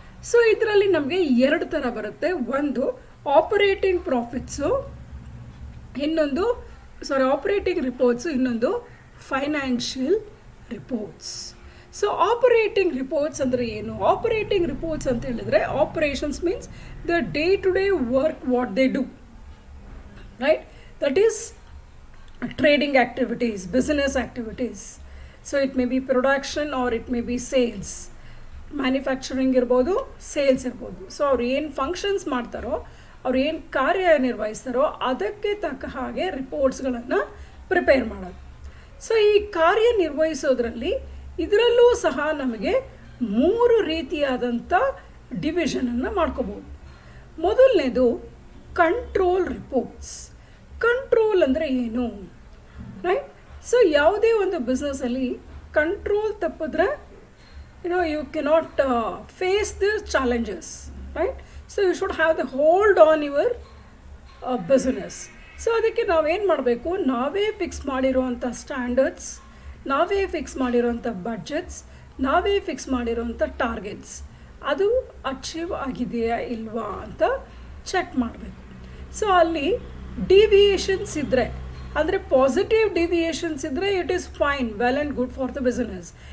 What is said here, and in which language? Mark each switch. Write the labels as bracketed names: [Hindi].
[Kannada] So ಇದರಲ್ಲಿ ನಮಗೆ ಎರಡು ಥರ ಬರುತ್ತೆ. ಒಂದು ಆಪರೇಟಿಂಗ್ ಪ್ರಾಫಿಟ್ಸು, ಇನ್ನೊಂದು ಆಪರೇಟಿಂಗ್ ರಿಪೋರ್ಟ್ಸು, ಇನ್ನೊಂದು financial reports. So operating reports ಅಂದರೆ ಏನು? ಆಪರೇಟಿಂಗ್ ರಿಪೋರ್ಟ್ಸ್ ಅಂತ ಹೇಳಿದರೆ [English] Operations means the day to day work what they do, right? That is trading activities, business activities. So it may be production or it may be sales. [Kannada] Manufacturing ಇರ್ಬೋದು, sales ಇರ್ಬೋದು. So ಅವ್ರು ಏನು functions ಮಾಡ್ತಾರೋ, ಅವ್ರು ಏನು ಕಾರ್ಯನಿರ್ವಹಿಸ್ತಾರೋ ಅದಕ್ಕೆ ತಕ್ಕ ಹಾಗೆ ರಿಪೋರ್ಟ್ಸ್ಗಳನ್ನು ಪ್ರಿಪೇರ್ ಮಾಡೋದು. ಸೊ ಈ ಕಾರ್ಯನಿರ್ವಹಿಸೋದ್ರಲ್ಲಿ ಇದರಲ್ಲೂ ಸಹ ನಮಗೆ ಮೂರು ರೀತಿಯಾದಂಥ ಡಿವಿಷನನ್ನು ಮಾಡ್ಕೋಬೋದು. ಮೊದಲನೇದು ಕಂಟ್ರೋಲ್ ರಿಪೋರ್ಟ್ಸ್. ಕಂಟ್ರೋಲ್ ಅಂದರೆ ಏನು, ರೈಟ್? ಸೊ ಯಾವುದೇ ಒಂದು ಬಿಸ್ನೆಸ್ಸಲ್ಲಿ ಕಂಟ್ರೋಲ್ ತಪ್ಪಿದ್ರೆ [English] you cannot face the challenges, right? So you should have the hold on your business. [Kannada] So ಅದಕ್ಕೆ ನಾವೇನು ಮಾಡಬೇಕು, ನಾವೇ ಫಿಕ್ಸ್ ಮಾಡಿರೋವಂಥ ಸ್ಟ್ಯಾಂಡರ್ಡ್ಸ್, ನಾವೇ ಫಿಕ್ಸ್ ಮಾಡಿರೋವಂಥ ಬಡ್ಜೆಟ್ಸ್, ನಾವೇ ಫಿಕ್ಸ್ ಮಾಡಿರೋವಂಥ ಟಾರ್ಗೆಟ್ಸ್ ಅದು ಅಚೀವ್ ಆಗಿದೆಯಾ ಇಲ್ವಾ ಅಂತ ಚೆಕ್ ಮಾಡಬೇಕು. ಸೊ ಅಲ್ಲಿ ಡಿವಿಯೇಷನ್ಸ್ ಇದ್ದರೆ, [English] ಅಂದರೆ positive deviations ಇದ್ದರೆ it is fine, well and good for the business.